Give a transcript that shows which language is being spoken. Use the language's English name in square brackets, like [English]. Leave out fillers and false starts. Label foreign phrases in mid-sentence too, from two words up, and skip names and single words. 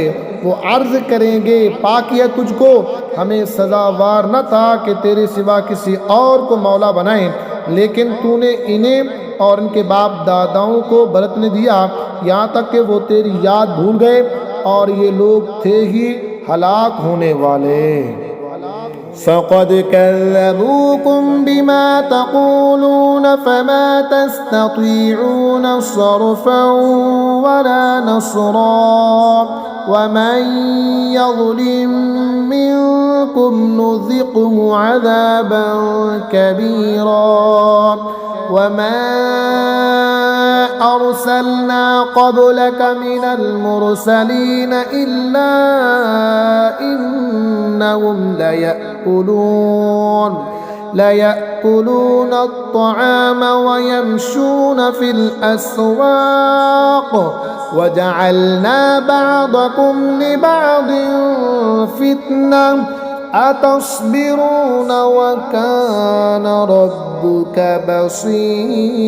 [Hindi] वो अर्ज़ करेंगे, पाकिया तुझको, हमें सज़ावार न था कि तेरे सिवा किसी और को मौला बनाएं, लेकिन तूने इन्हें और इनके बाप दादाओं को बरतने दिया, यहाँ तक कि वो तेरी याद भूल गए और ये लोग थे ही हलाक होने वाले। [Arabic] فقد كذبوكم بما تقولون فما تستطيعون صرفا ولا نصرا ومن يظلم منكم نذقه عذابا كبيرا وما أرسلنا قبلك من المرسلين إلا إنهم ليأكلون الطعام ويمشون في الأسواق وجعلنا بعضكم لبعض فتنة أتصبرون وكان ربك بصيرا.